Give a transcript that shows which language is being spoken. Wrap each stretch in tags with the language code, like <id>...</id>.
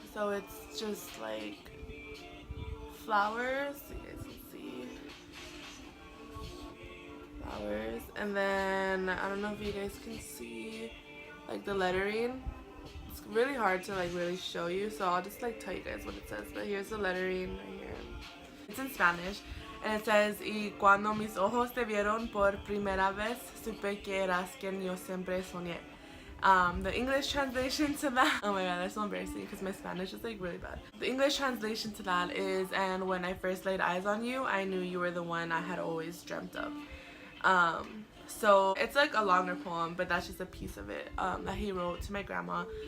<en>So it's just like flowers, so you guys can see flowers, and then I don't know if you guys can see like the lettering. It's really hard to like really show you, so I'll just like tell you guys what it says. But here's the lettering right here. It's in Spanish, and it says,</en> <es>y cuando mis ojos te vieron por primera vez, supe que eras quien yo siempre soñé.</es> <en>The English translation to that, oh my god, that's so embarrassing because my Spanish is like really bad. The English translation to that is, and when I first laid eyes on you, I knew you were the one I had always dreamt of. So it's like a longer poem, but that's just a piece of it that he wrote to my grandma.</en>